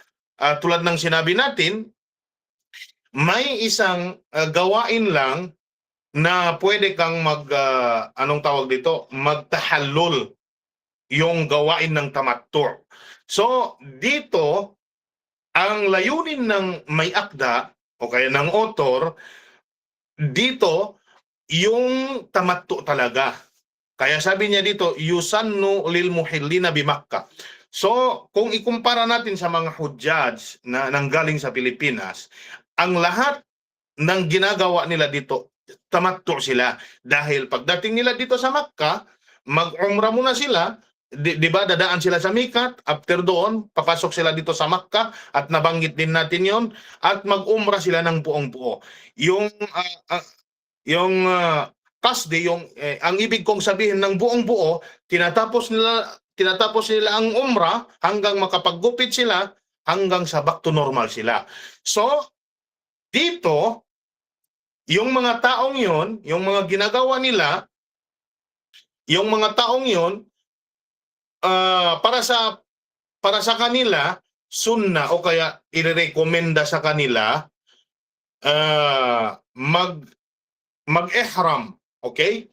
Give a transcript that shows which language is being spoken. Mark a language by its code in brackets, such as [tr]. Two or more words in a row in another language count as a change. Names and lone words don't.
[tl] So tulad ng sinabi natin, may isang gawain lang na pwede kang anong tawag dito, magtahallul, yung gawain ng tamattu. So dito ang layunin ng may akda o kaya ng author dito yung tamattu talaga. Kaya sabi niya dito, [ar] يسن للمحلين بمكة. [tl] So, kung ikumpara natin sa mga hujjaj na nanggaling sa Pilipinas, ang lahat ng ginagawa nila dito, tamattu sila. Dahil pagdating nila dito sa Makkah, mag-umrah muna sila, di ba dadaan sila sa Mikat, after doon, papasok sila dito sa Makkah, at nabanggit din natin yon, at mag-umrah sila ng buong buo. Yung qasdi, ang ibig kong sabihin ng buong buo, tinatapos nila ang umrah hanggang makapaggupit sila, hanggang sa [en] back to normal [tl] sila. So dito yung mga taong yon, yung mga ginagawa nila, yung mga taong yon, para sa kanila sunna, o kaya irerekomenda sa kanila mag-ihram, okay?